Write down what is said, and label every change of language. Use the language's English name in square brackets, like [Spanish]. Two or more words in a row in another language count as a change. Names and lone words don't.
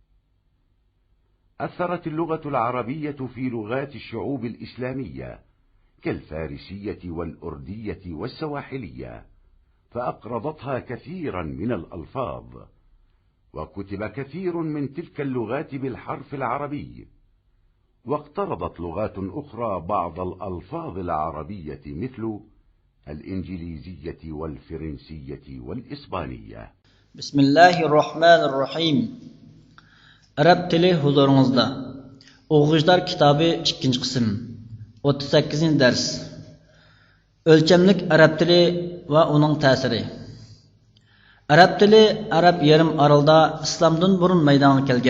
[Arabic] أثرت اللغة العربية في لغات الشعوب الإسلامية كالفارسية والأردية والسواحلية، فأقرضتها كثيرا من الألفاظ، وكتب كثير من تلك اللغات بالحرف العربي. واقترضت لغات أخرى بعض الألفاظ العربية مثل الإنجليزية والفرنسية والإسبانية. بسم الله الرحمن الرحيم. [Uzbek] Arab tili huzuringizda. O'quvchilar kitobi 2-qism. 38-dars. O'lchamlik arab tili va uning ta'siri. Arab tili Arab yarim orolida islomdan burun maydonga kelgan.